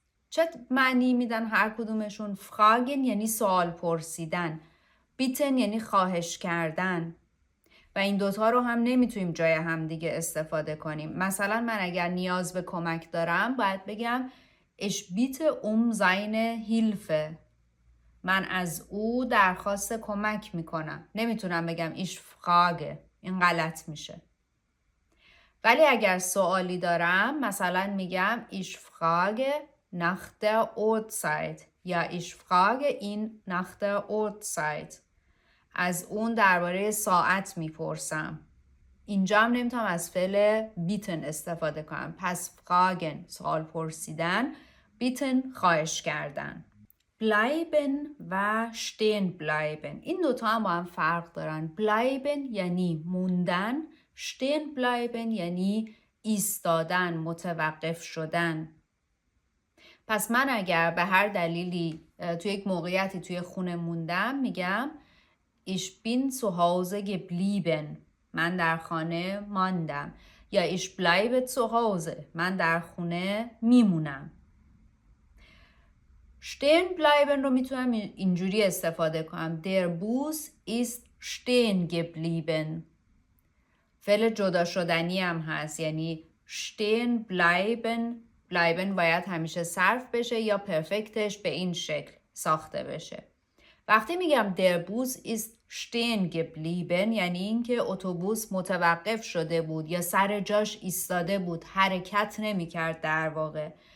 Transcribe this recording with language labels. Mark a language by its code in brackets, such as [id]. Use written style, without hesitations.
[fa] چه معنی میدن هر کدومشون؟ Fragen یعنی سوال پرسیدن، Bitten یعنی خواهش کردن و این دوتا رو هم نمیتونیم جای هم دیگه استفاده کنیم. مثلا من اگر نیاز به کمک دارم باید بگم [de] Ich bitte um seine Hilfe. [fa] من از او درخواست کمک میکنم. نمیتونم بگم [de] ich frage. [fa] این غلط میشه. ولی اگر سوالی دارم مثلا میگم [de] ich frage nach der Uhrzeit [fa] یا [de] ich frage ihn nach der Uhrzeit. [fa] از اون درباره ساعت میپرسم. اینجا هم نمیتونم از فعل بیتن استفاده کنم. پس fragen سوال پرسیدن، بیتن خواهش کردن. bleiben و stehen bleiben این دوتا هم با هم فرق دارن. bleiben یعنی موندن، stehen bleiben یعنی ایستادن، متوقف شدن. پس من اگر به هر دلیلی توی یک موقعیتی توی خونه موندم میگم [de] ich bin zu Hause geblieben. [fa] من در خانه ماندم. [de] یا ich bleibe zu Hause. [fa] من در خونه میمونم. stehen bleiben رو میتونم اینجوری استفاده کنم. [de] Der Bus ist stehen geblieben. [fa] فعل جدا شدنی هم هست یعنی stehen bleiben. bleiben باید همیشه صرف بشه یا پرفکتش به این شکل ساخته بشه. وقتی میگم [de] der Bus ist stehen geblieben [fa] یعنی اینکه اتوبوس متوقف شده بود یا سر جاش ایستاده بود، حرکت نمی کرد در واقع.